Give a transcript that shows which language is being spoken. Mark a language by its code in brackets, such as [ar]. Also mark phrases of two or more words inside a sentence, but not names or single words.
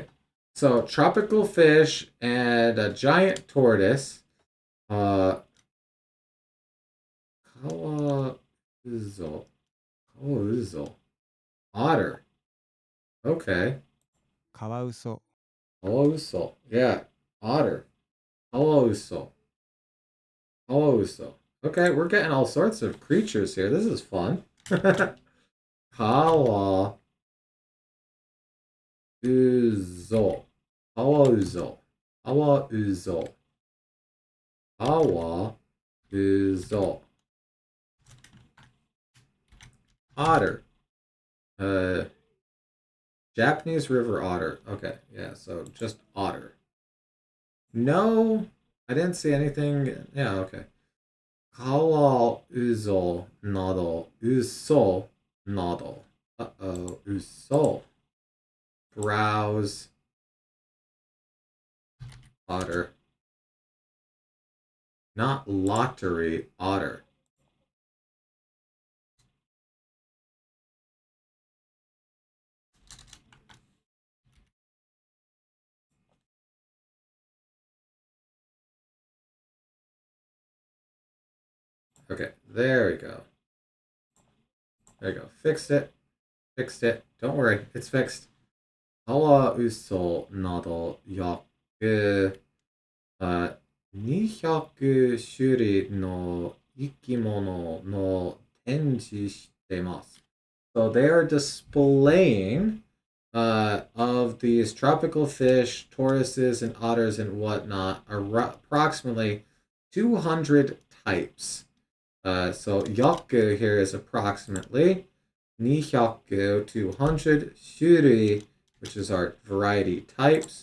[en] So tropical fish and a giant tortoise. Kawauzo. Kawauzo. Otter. Okay. カワウソ Kawauso. Yeah. Otter. Kawauso. Kawauso. Okay, we're getting all sorts of creatures here. This is fun. Kawauzo. Kawauzo. Kawauzo. Kawauzo. Otter. Japanese river otter. Okay, yeah, so just otter. No, I didn't see anything. Yeah, okay. [ja] カワウソなど. ウソなど. Uh-oh, uso. [en] Browse. Otter. Not lottery, otter. Okay, there we go. There you go. Fixed it. Fixed it. Don't worry, it's fixed. [ja] カワウソなど約 200種類の生き物の展示してます。 [en] So they are displaying of these tropical fish, tortoises, and otters and whatnot, approximately 200 types. So yaku here is approximately 200, 200 shuri, which is our variety types.